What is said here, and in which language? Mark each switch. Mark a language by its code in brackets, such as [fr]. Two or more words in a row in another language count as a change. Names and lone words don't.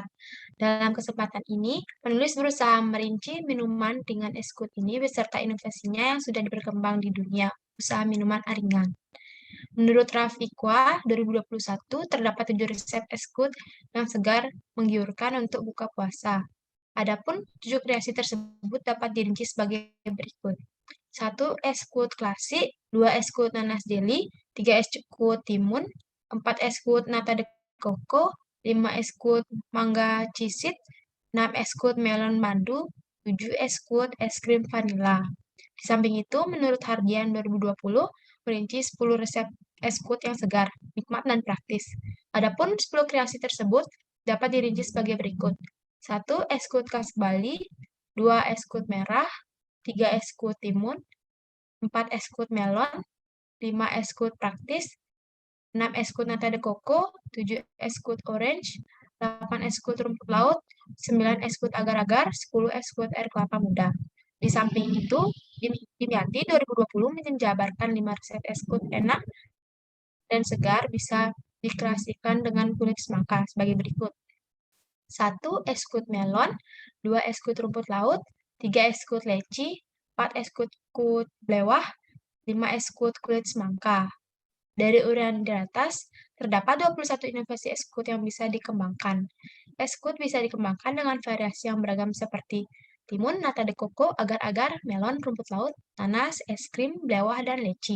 [id] Dalam kesempatan ini, penulis berusaha merinci minuman dengan es kut ini beserta inovasinya yang sudah berkembang di dunia usaha minuman ringan. Menurut Rafiqwa 2021, terdapat 7 resep es kut yang segar menggiurkan untuk buka puasa. Adapun 7 kreasi tersebut dapat dirinci sebagai berikut. 1. Es kut klasik, 2. Es kut nanas jelly, 3. Es kut timun, 4. Es kut nata de coco, 5. Es kut mangga chisit, 6. Es kut melon mandu, 7. Es kut es krim vanila. Di samping itu, menurut Hardian 2020, merinci 10 resep es kut yang segar, nikmat, dan praktis. Adapun 10 kreasi tersebut dapat dirinci sebagai berikut. 1. Es kut khas Bali, 2. Es kut merah, 3. Es kut timun, 4. Es kut melon, 5. Es kut praktis, 6. Es kut nata de coco, 7. Es kut orange, 8. Es kut rumput laut, 9. Es kut agar-agar, 10. Es kut air kelapa muda. Di samping itu, Dimyati 2020 menjabarkan 5 resep es kut enak dan segar bisa dikreasikan dengan kulit semangka sebagai berikut. 1. Es kut melon, 2. Es kut rumput laut, 3. Es kut leci, 4. Es kut blewah, 5. Es kut kulit semangka. Dari uraian di atas, terdapat 21 inovasi es kut yang bisa dikembangkan. Es kut bisa dikembangkan dengan variasi yang beragam seperti timun, nata de coco, agar-agar, melon, rumput laut, nanas, es krim, blewah, dan leci.